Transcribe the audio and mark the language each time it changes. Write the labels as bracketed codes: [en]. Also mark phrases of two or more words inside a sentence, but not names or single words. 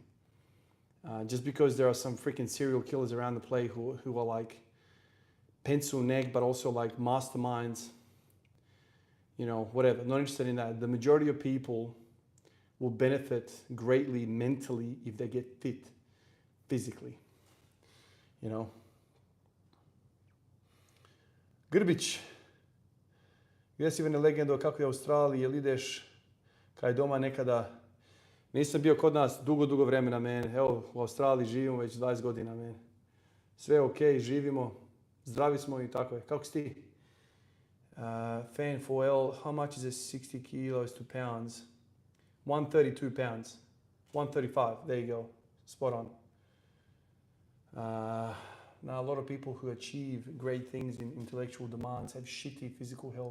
[en] Just because there are some freaking serial killers around the play who are like pencil neck, but also like masterminds, whatever. Not interested in that. The majority of people will benefit greatly mentally if they get fit physically. [hr] Grbić. Jesi Ivane legendo kako je u Australiji, jel ideš kaj doma nekada? Nisam bio kod nas dugo vremena, men. Evo, u Australiji živimo već 20 godina, men. Sve je okej, živimo, zdravi smo i tako je. Kako si ti? [en] Fan 4L, how much is it 60 kilos to pounds? 132 pounds. 135, there you go. Spot on. Now, a lot of people who achieve great things in intellectual demands have shitty physical health.